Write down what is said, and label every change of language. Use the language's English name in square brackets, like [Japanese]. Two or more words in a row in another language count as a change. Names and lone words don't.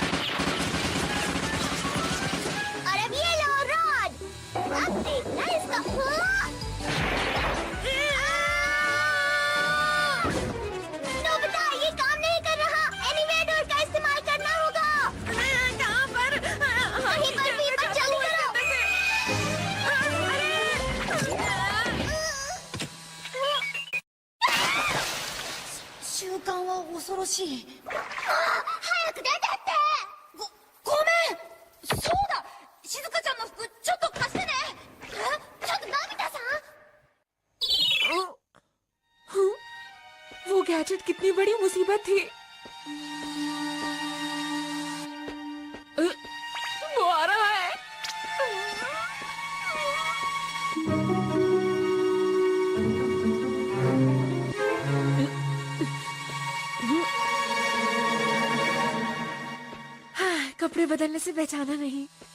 [Hindi] और अब ये लो रॉड। अब देखना इसका। नोबिता, ये काम नहीं कर रहा। एनिमेटर का इस्तेमाल करना होगा। कहाँ पर? कहीं पर भी, बस जल्दी करो। [Japanese] 習慣は恐ろしい。早く出てって。ごめん。そうだ。静香ちゃんの服ちょっと貸してね。ちょっとのび太さん。 [Hindi] वो गैजेट कितनी बड़ी मुसीबत थी। वो आ रहा है। हाँ, कपड़े बदलने से पहचाना नहीं।